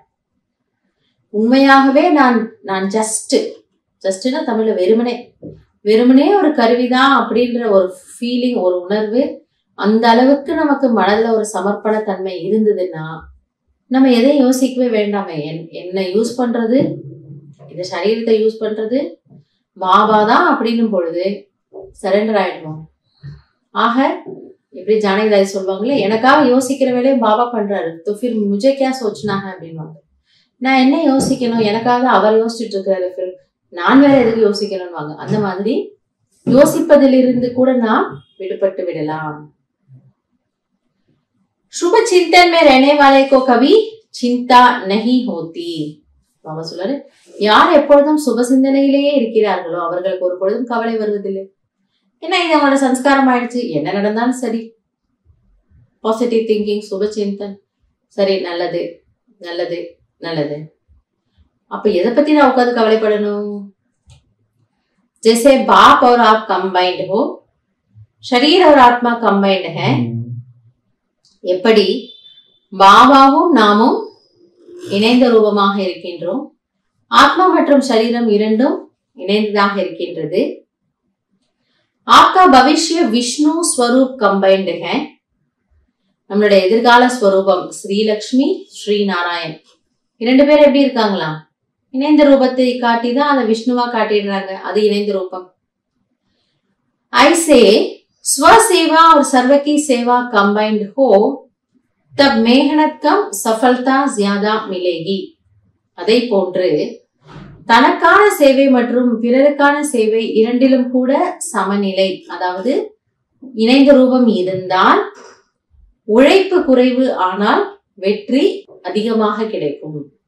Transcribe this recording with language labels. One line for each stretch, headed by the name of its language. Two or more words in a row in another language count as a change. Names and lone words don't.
Tamil: உண்மையாகவே நான் ஜஸ்ட்னா தமிழ்ல வெறுமனே ஒரு கருவிதான் அப்படின்ற ஒரு ஃபீலிங், ஒரு உணர்வு அந்த அளவுக்கு நமக்கு மனதுல ஒரு சமர்ப்பண தன்மை இருந்ததுன்னா நம்ம எதையும் யோசிக்கவே வேண்டாமே. என்ன யூஸ் பண்றது, இந்த சரீரத்தை யூஸ் பண்றது பாபா தான் அப்படின்னும் பொழுது சரண்டர் ஆயிடுவோம். ஆக எப்படி ஜானகிதாஸ் சொல்லுவாங்களே, எனக்காக யோசிக்கிற வேலையும் பாபா பண்றாரு,
Hindi: तो फिर मुझे क्या सोचना है அப்படின்வாங்க.
Tamil: நான் என்ன யோசிக்கணும், எனக்காக அவர் யோசிச்சுட்டு இருக்கிறாரு, फिर நான் வேற எதுக்கு யோசிக்கணும்வாங்க. அந்த மாதிரி யோசிப்பதிலிருந்து கூட நாம் விடுபட்டு விடலாம்.
Hindi: शुभ चिंतन में रहने वाले को कभी चिंता नहीं होती.
Tamil: பாபா சொல்றாரு, யார் எப்பொழுதும் சுப சிந்தனையிலேயே இருக்கிறார்களோ அவர்களுக்கு ஒரு பொழுதும் கவலை வருவதில்லை. ஏன்னா இது அவங்களோட சம்ஸ்காரம் ஆயிடுச்சு. என்ன நடந்தாலும் சரி,
English: positive thinking,
Tamil: சுப சிந்தன், சரி, நல்லது நல்லது நல்லது. அப்ப எதை பத்தி நான் உட்காந்து கவலைப்படணும்?
Hindi: जैसे बाप और आप कंबाइंड हो, शरीर और आत्मा कंबाइंड है.
Tamil: எப்படி பாபாவும் நாமும் இணைந்த ரூபமாக இருக்கின்றோம், ஆத்மா மற்றும் சரீரம் இரண்டும் இணைந்ததாக இருக்கின்றது.
Hindi: आपका भविष्य विष्णु स्वरूप कंबाइंड है.
Tamil: நம்மளுடைய எதிர்கால ஸ்வரூபம் ஸ்ரீலக்ஷ்மி, ஸ்ரீ நாராயண் இரண்டு பேர் எப்படி இருக்காங்களா? இணைந்த ரூபத்தை காட்டிதான் அதை விஷ்ணுவா காட்டிடுறாங்க. அது இணைந்த ரூபம்.
Hindi: ஐसे स्वसेवा और सर्व की सेवा कंबाइंड हो तब मेहनत कम सफलता ज्यादा मिलेगी.
Tamil: அதை போன்று தனக்கான சேவை மற்றும் பிறருக்கான சேவை இரண்டிலும் கூட சமநிலை, அதாவது இணைந்த ரூபம் இருந்தால் உழைப்பு குறைவு, ஆனால் வெற்றி அதிகமாக கிடைக்கும்.